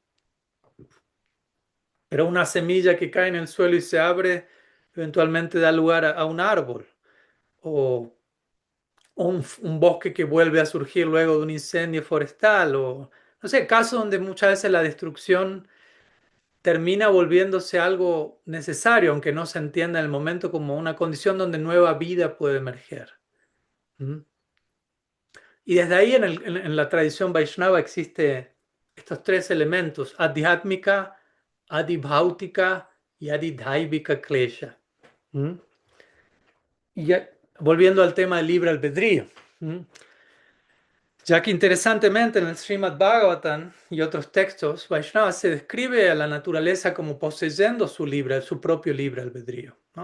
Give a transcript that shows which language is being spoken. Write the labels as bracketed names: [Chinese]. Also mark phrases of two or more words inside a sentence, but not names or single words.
[Spanish] Pero una semilla que cae en el suelo y se abre, eventualmente da lugar a un árbol o, o un bosque que vuelve a surgir luego de un incendio forestal o, no sé, casos donde muchas veces la destrucción termina volviéndose algo necesario, aunque no se entienda en el momento como una condición donde nueva vida puede emerger. ¿Mm? Y desde ahí en la tradición Vaishnava existe estos tres elementos, [Sanskrit] adhyatmika, adibhautika y adidhaivika klesha. ¿Mm? [Spanish] Y volviendo al tema del libre albedrío, ¿Mm? Ya que interesantemente en el Srimad Bhagavatam y otros textos, Vaishnava se describe a la naturaleza como poseyendo su propio libre albedrío, ¿no?